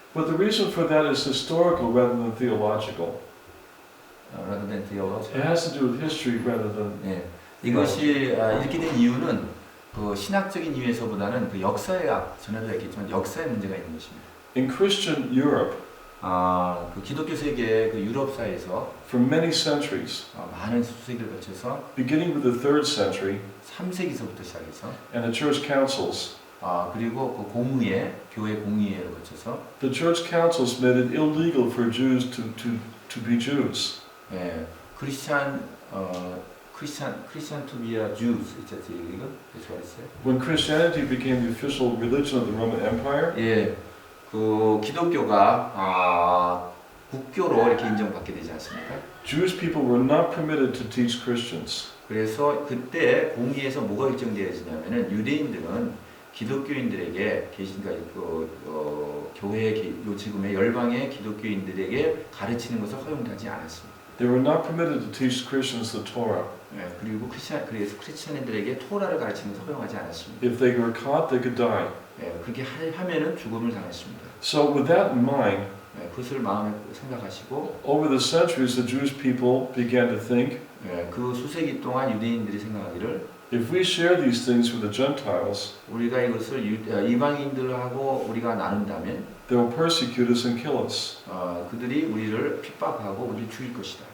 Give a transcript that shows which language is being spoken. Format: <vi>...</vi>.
<en>But the reason for that is historical rather than theological. Rather than theology. It has to do with history rather than.</en> <ko>네, 이것이 이렇게 된 이유는 그 신학적인 이유에서보다는 그 역사에 전에도 했겠지만 역사의 문제가 있는 것입니다.</ko> <en>In Christian Europe,</en> <ko>그 기독교 세계 그 유럽 사회에서</ko> <en>for many centuries,</en> <ko>많은 수세기를 거쳐서</ko> <en>beginning with the 3rd century,</en> <ko>3세기서부터 시작해서</ko> <en>and the church councils,</en> <ko>그리고 그 공의회, 교회 공의회를 거쳐서</ko> <en>the church councils made it illegal for Jews to be Jews. 예, Christian to be a Jews, is that illegal? That's what it said. When Christianity became the official religion of the Roman Empire,</en> <ko>예, 그 기독교가 국교로 이렇게 인정받게 되지 않습니까?</ko> <en>Jewish people were not permitted to teach Christians.</en> <ko>그래서 그때 공의에서 뭐가 결정되어지냐면은 유대인들은 기독교인들에게 그러니까 교회 지금의 열방의 기독교인들에게 가르치는 것을 허용하지 않았습니다.</ko> <en>They were not permitted to teach Christians the Torah.</en> <ko>그리고 그래서 크리스천인들에게 토라를 가르치는 것을 허용하지 않았습니다.</ko> <en>If they were caught, they could die.</en> <ko>그렇게 하면은 죽음을 당했습니다.</ko> <en>So with that in mind,</en> <ko>그것을 마음에 생각하시고</ko> <en>over the centuries, the Jewish people began to think,</en> <ko>그 수세기 동안 유대인들이 생각하기를</ko> <en>if we share these things with the Gentiles,</en> <ko>우리가 이것을 이방인들하고 우리가 나눈다면</ko> <en>they will persecute us and kill us.</en> <ko>그들이 우리를 핍박하고 우리를 죽일 것이다.</ko>